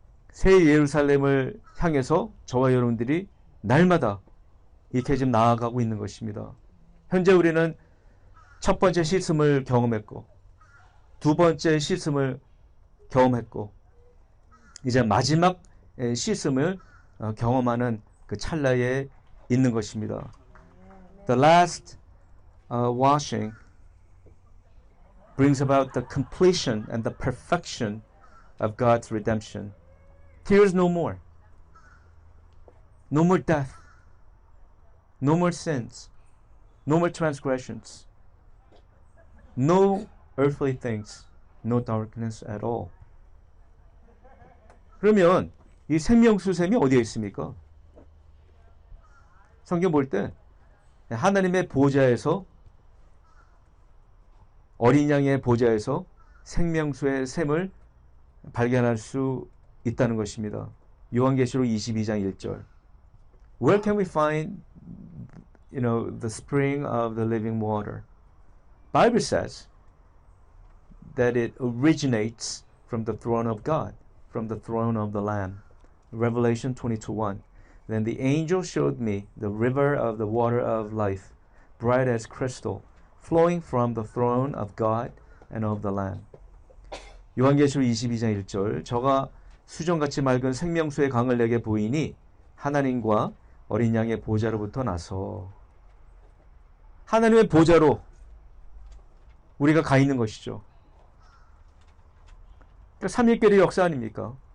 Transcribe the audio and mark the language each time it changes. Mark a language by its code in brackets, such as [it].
[ko] 새 예루살렘을 향해서 저와 여러분들이 날마다 이렇게 지금 나아가고 있는 것입니다. 현재 우리는 첫 번째 씻음을 경험했고 두 번째 씻음을 경험했고 이제 마지막 씻음을 경험하는 그 찰나에 있는 것입니다. [en] The last washing brings about the completion and the perfection of God's redemption. Tears no more. No more death. No more sins. No more transgressions. No earthly things. No darkness at all. [ko] 그러면 이 생명수샘이 어디에 있습니까? 성경 볼 때 하나님의 보좌에서 어린 양의 보좌에서 생명수의 샘을 발견할 수 있다는 것입니다. 요한계시록 22장 1절. [en] Where can we find, the spring of the living water? Bible says that it originates from the throne of God, from the throne of the Lamb. Revelation 22:1. Then the angel showed me the river of the water of life, bright as crystal, flowing from the throne of God and of the Lamb. [ko] 요한계시록 22장 1절. 저가 수정같이 맑은 생명수의 강을 내게 보이니 하나님과 어린 양의 보좌로부터 나서 하나님의 보좌로 우리가 가 있는 것이죠. 그러니까 삼위일결의 역사 아닙니까?